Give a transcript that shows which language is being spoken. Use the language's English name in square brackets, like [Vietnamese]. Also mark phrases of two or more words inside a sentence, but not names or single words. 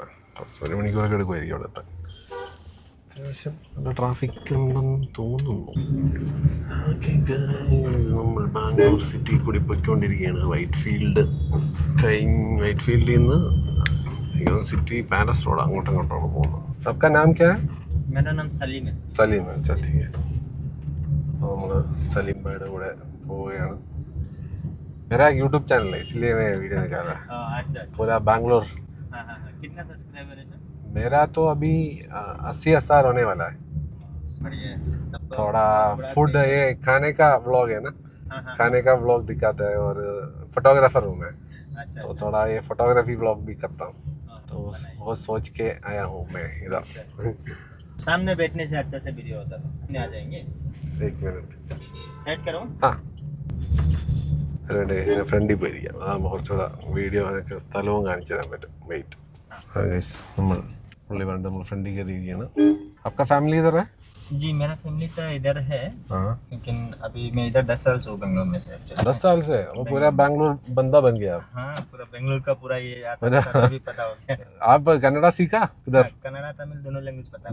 [Malayalam] 1 മണിക്കൂറൊക്കെ എടുക്കുമായിരിക്കും അവിടെ എത്താൻ. അത്യാവശ്യം നല്ല ട്രാഫിക് ഉണ്ടെന്ന് തോന്നുന്നു. നമ്മൾ ബാംഗ്ലൂർ സിറ്റി കൂടി പോയിക്കൊണ്ടിരിക്കുകയാണ്. വൈറ്റ് ഫീൽഡിൽ നിന്ന് സിറ്റി പാലസ് റോഡ് അങ്ങോട്ടും ഇങ്ങോട്ടാണ് പോകുന്നത്. [Hindi] आपका नाम क्या है? मेरा नाम सलीम है. സലീം. अच्छा ठीक है. [Malayalam] അപ്പോൾ നമ്മൾ സലീം ഭായിയുടെ കൂടെ പോവുകയാണ്. [Hindi] मेरा एक यूट्यूब चैनल है, इसलिए मैं वीडियो निकाल रहा है. अच्छा. पूरा बैंगलोर. हाँ. कितना सब्सक्राइबर है सर? मेरा तो अभी 80,000 होने वाला है. बढ़िया. तब तो थोड़ा फूड, ये खाने का व्लॉग है ना. हाँ. खाने का व्लॉग दिखाता है और फोटोग्राफर हूँ मैं. अच्छा. तो थोड़ा ये फोटोग्राफी व्लॉग भी करता हूँ. तो बनाइए. वो सोच के आया हूँ मैं इधर. सामने बैठने से अच्छा से वीडियो होता है. आ जाएंगे. 1 मिनट सेट करो. हाँ. [Malayalam] അതുകൊണ്ട് ഞാൻ ഫ്രണ്ടിൽ പോയിരിക്കാം, അതാകുമ്പോൾ കുറച്ചുകൂടെ വീഡിയോ ഒക്കെ സ്ഥലവും കാണിച്ചു തരാൻ പറ്റും. വെയിറ്റ്, നമ്മൾ പുള്ളി പറഞ്ഞിട്ട് നമ്മൾ ഫ്രണ്ടിൽ കയറിയിരിക്കുകയാണ്. [Hindi] आपका फैमिली इधर है? जी मेरा फैमिली तो इधर है, हाँ, लेकिन अभी मैं इधर 10 साल से हूँ बेंगलोर में से actually। 10 साल से वो पूरा बैंगलोर बंदा बन गया आप। हाँ पूरा बेंगलोर का पूरा ये आता था, सभी पता हो गया। आप कन्नड़ा सीखा इधर? कन्नड़ा तमिल दोनों लैंग्वेज पता है।